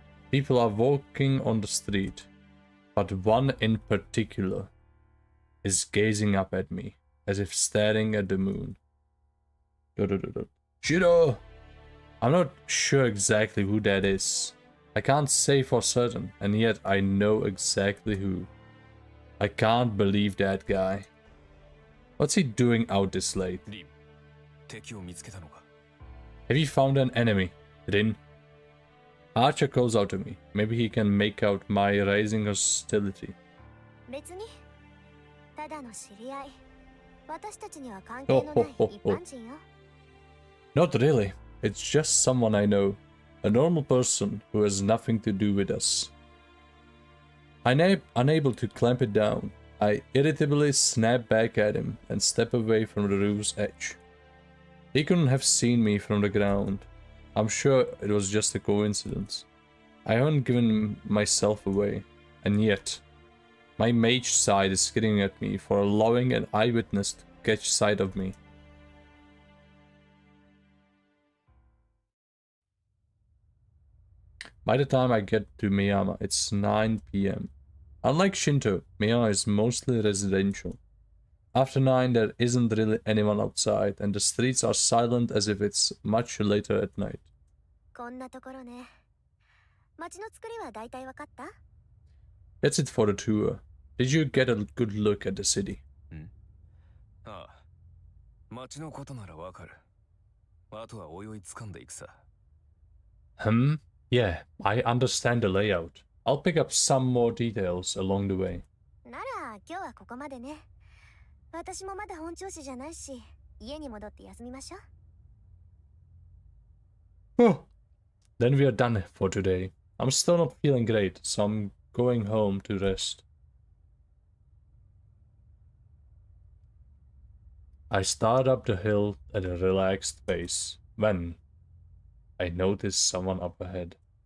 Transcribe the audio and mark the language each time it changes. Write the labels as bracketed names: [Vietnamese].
[English] People are walking on the street, but one in particular is gazing up at me, as if staring at the moon. Shiro! I'm not sure exactly who that is. I can't say for certain, and yet I know exactly who. I can't believe that guy. What's he doing out this late? [Japanese] リン、敵を見つけたのか。 [English] Have you found an enemy, Rin? Archer calls out to me. Maybe he can make out my rising hostility. [Japanese] 別に。ただの知り合い。私たちには関係のない一般人よ。 [English] Not really. It's just someone I know. A normal person who has nothing to do with us. Unable to clamp it down, I irritably snap back at him and step away from the roof's edge. He couldn't have seen me from the ground. I'm sure it was just a coincidence. I haven't given myself away, and yet my mage side is screaming at me for allowing an eyewitness to catch sight of me. By the time I get to Miyama, it's 9 PM. Unlike Shinto, Miyama is mostly residential. After 9, there isn't really anyone outside, and the streets are silent as if it's much later at night. [Japanese] こんなところね。街の作りは大体わかった？ [English] That's it for the tour. Did you get a good look at the city? [Japanese] ああ、街のことならわかる。あとはおいおい掴んでいくさ。 [English] Yeah, I understand the layout. I'll pick up some more details along the way. [Japanese] なら今日はここまでね。私もまだ本調子じゃないし、家に戻って休みましょう。 [English] Oh, then we are done for today. I'm still not feeling great, so I'm going home to rest. I start up the hill at a relaxed pace when I notice someone up ahead.